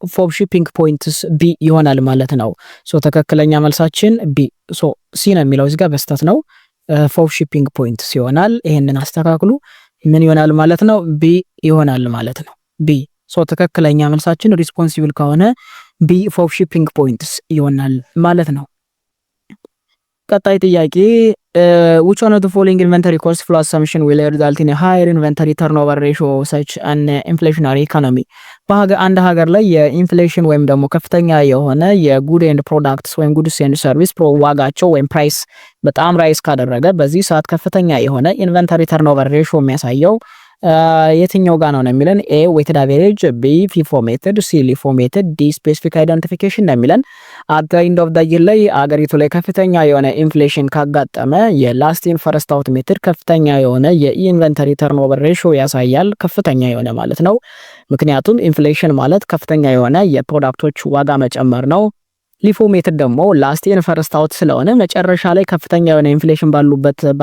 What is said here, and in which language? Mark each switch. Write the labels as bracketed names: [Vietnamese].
[Amharic] ፎብ ሺፒንግ ፖይንትስ ቢ ይሆናል ማለት ነው። ሶ ትክክለኛ መልሳችን ቢ። ሶ ሲ ነው የሚለው እዚህ ጋር በስተት ነው። ፎብ ሺፒንግ ፖይንትስ ይሆናል። ይሄንን አስተካክሉ። ምን ይሆናል ማለት ነው? ቢ ይሆናል ማለት ነው። ቢ። ሶ ትክክለኛ መልሳችን ሪስፖንሲብል ከሆነ ቢ ፎብ ሺፒንግ ፖይንትስ ይሆናል ማለት ነው። ቀጣይ ጥያቄ [English] which one of the following inventory cost flow assumption will result in a higher inventory turnover ratio such an inflationary economy? [Amharic] አንድ ሀገር ላይ የኢንፍሌሽን ወይም ደግሞ ከፍተኛ የሆነ የጉድ ኤንድ ፕሮዳክትስ ወይም ጉድስ ኤንድ ሰርቪስ ዋጋቸው ወይም ፕራይስ በጣም ራይስ ካደረገ በዚህ ሰዓት ከፍተኛ የሆነ ኢንቨንተሪ ተርኖቨር ሬሽዮ የሚያሳየው የትኛው ጋር ነው የሚለን? ኤ ዌይትድ አቨሬጅ፣ ቢ ፊፎ ሜተድ፣ ሲ ሊፎ ሜተድ፣ ዲ ስፔሲፊክ አይደንቲፊኬሽን ነው የሚለን። [English] አት ዘ ኤንድ ኦፍ ዘ ይር [Amharic] ላይ አገሪቱ ላይ ከፍተኛ የሆነ ኢንፍሌሽን ካጋጠመ የላስት ኢን ፈርስት አውት ሜተድ ከፍተኛ የሆነ የኢንቨንተሪ ተርኖቨር ሬሽዮ ያሳያል። ከፍተኛ የሆነ ማለት ነው። ምክንያቱም ኢንፍሌሽን ማለት ከፍተኛ የሆነ የፕሮዳክቶች ዋጋ መጨመር ነው። ሊፎ ሜትድ ደግሞ ላስት ኢን ፈርስት አውት ስለሆነ መጨረሻ ላይ ከፍተኛ የሆነ ኢንፍሌሽን ባሉበት